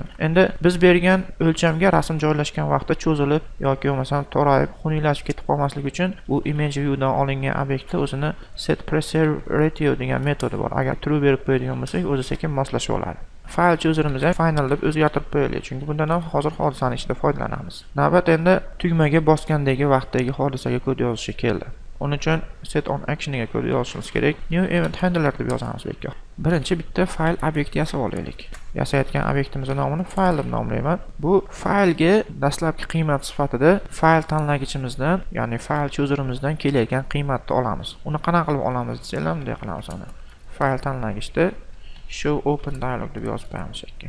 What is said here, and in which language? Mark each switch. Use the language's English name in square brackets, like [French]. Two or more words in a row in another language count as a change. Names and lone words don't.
[Uzbek] Endi biz bergan o'lchamga rasm joylashgan vaqtda cho'zilib yoki bo'lmasam torayib, xuneylashib ketib qolmasligi uchun bu [English] image view'dan [Uzbek] olingan obyektda o'zini [English] set preserve ratio [Uzbek] degan metodi bor. Agar true berib qo'yadigan bo'lsak, o'zi sekin moslashib oladi. [English] File chooser'imizni [Uzbek] final deb o'zgartirib qo'yaylik, chunki bundan ham hozir hodisani ichida foydalanamiz. Navbat endi tugmaga bosgandagi vaqtdagi hodisaga kod yozishi keldi. Uning uchun [English] set on action [Uzbek] ga kod yozishimiz kerak. [English] New event handler [Uzbek] deb yozamiz bekka. Birinchi bitta fayl obyekt yasab olaylik. Yasayotgan obyektimizning nomini fayl deb nomlayman. Bu faylga dastlabki qiymat sifatida fayl tanlagichimizdan, ya'ni fayl chooser'imizdan kelayotgan qiymatni olamiz. Uni qanaqa qilib olamiz desanglar, bunday qilamiz uni. Fayl tanlagichda [English] show open dialog [Uzbek] deb yozib qo'yamiz shekilli.